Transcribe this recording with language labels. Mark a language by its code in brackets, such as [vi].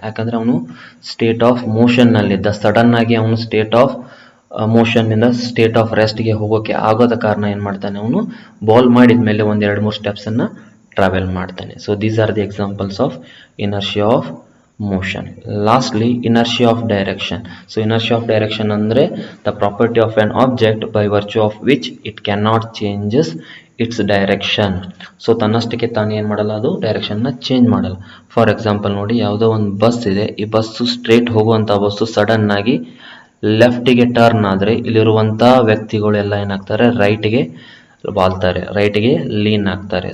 [kn] ಯಾಕಂದರೆ ಅವನು state of ಮೋಷನ್ನಲ್ಲಿದ್ದ. Sudden ಆಗಿ ಅವನು ಸ್ಟೇಟ್ ಆಫ್ ಮೋಷನ್ನಿಂದ ಸ್ಟೇಟ್ ಆಫ್ ರೆಸ್ಟ್ಗೆ ಹೋಗೋಕ್ಕೆ ಆಗೋದ ಕಾರಣ ಏನು ಮಾಡ್ತಾನೆ, ಅವನು ಬಾಲ್ ಮಾಡಿದ ಮೇಲೆ ಒಂದು 2-3 ಸ್ಟೆಪ್ಸನ್ನು ಟ್ರಾವೆಲ್ ಮಾಡ್ತಾನೆ. [en] So these are the examples of inertia of motion. Lastly, inertia of direction. So inertia of direction andre the property of an object by virtue of which it cannot changes its direction. [kn] So ತನ್ನಷ್ಟಕ್ಕೆ ತಾನೇ ಏನು ಮಾಡಲ್ಲ, ಅದು ಡೈರೆಕ್ಷನ್ನ change ಮಾಡಲ್ಲ. For example ನೋಡಿ, ಯಾವುದೋ ಒಂದು bus ಇದೆ, ಈ ಬಸ್ಸು ಸ್ಟ್ರೇಟ್ ಹೋಗುವಂಥ ಬಸ್ಸು ಸಡನ್ ಆಗಿ ಲೆಫ್ಟಿಗೆ ಟರ್ನ್ ಆದರೆ ಇಲ್ಲಿರುವಂಥ ವ್ಯಕ್ತಿಗಳೆಲ್ಲ ಏನಾಗ್ತಾರೆ, ರೈಟ್ಗೆ ವಾಲ್ತಾರೆ, ರೈಟ್ಗೆ ಲೀನ್ ಆಗ್ತಾರೆ.